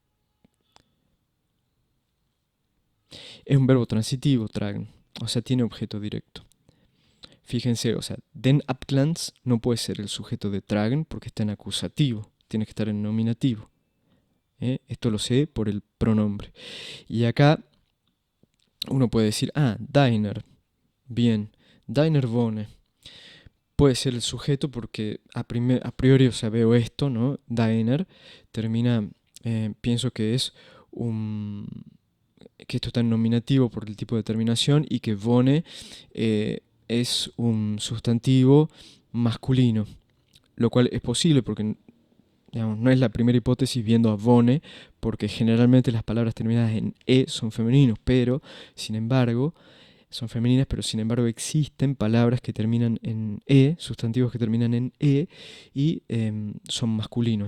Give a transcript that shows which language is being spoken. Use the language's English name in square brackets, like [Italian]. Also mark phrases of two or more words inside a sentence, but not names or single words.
[Spanish] Es un verbo transitivo, tragen. O sea, tiene objeto directo. Fíjense, o sea, [German] den Abglanz [Spanish] no puede ser el sujeto de tragen porque está en acusativo. Tiene que estar en nominativo. Esto lo sé por el pronombre. Y acá uno puede decir, deiner. [German] Bien, deiner wohne. [Spanish] Puede ser el sujeto porque a priori, o sea, veo esto, ¿no? Deiner termina, pienso que es que esto está en nominativo por el tipo de terminación y que wohne es un sustantivo masculino, lo cual es posible porque, digamos, no es la primera hipótesis viendo a wohne, porque generalmente las palabras terminadas en e son femeninos, pero sin embargo son femeninas, pero sin embargo existen palabras que terminan en e, sustantivos que terminan en e y son masculinos.